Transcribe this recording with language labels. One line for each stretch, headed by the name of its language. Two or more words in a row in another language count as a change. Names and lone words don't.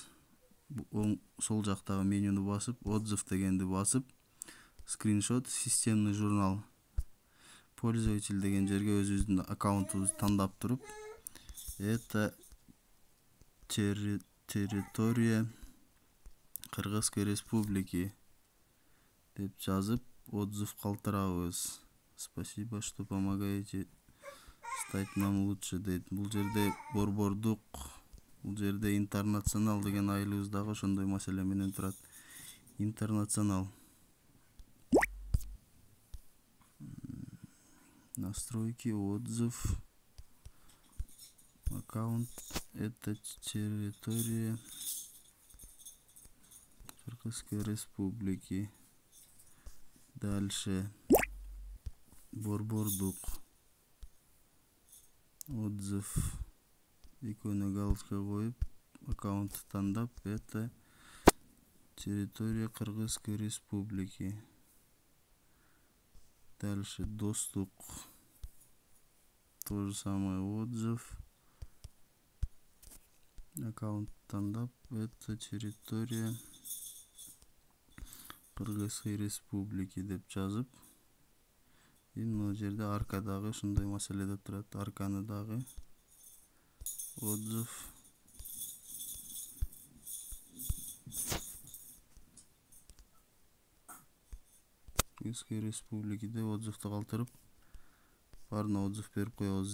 Kyrgyz: Сол жактагы менюну басып, отзыв дегенди басып, скриншот,
Russian: системный журнал,
Kyrgyz: пользователь деген жерге өзүбүздүн аккаунтубузду тандап туруп,
Russian: это территория Кыргызской Республики
Kyrgyz: деп жазып, отзыв калтырабыз.
Russian: Спасибо, что помогаете стать нам лучше
Kyrgyz: дейт. Бул жерде Борбордук, бул жерде Интернационал деген айылыбыз дагы ошондой маселе менен турат. Интернационал.
Russian: Настройки, отзыв, аккаунт, это территория Кыргызской Республики.
Kyrgyz: Дальше Борбордук, отзыв, экөөнү галочка коюп, аккаунт тандап,
Russian: это территория Кыргызской Республики.
Kyrgyz: Дальше Достук,
Russian: то же самое,
Kyrgyz: отзыв, аккаунт тандап,
Russian: это территория Кыргызской Республики
Kyrgyz: деп жазып, мына жерде аркадагы ушундай маселеде турат. Арканы дагы отзыв,
Russian: Кыргызской Республики
Kyrgyz: деп отзывду калтырып, баарына отзыв берип коебуз.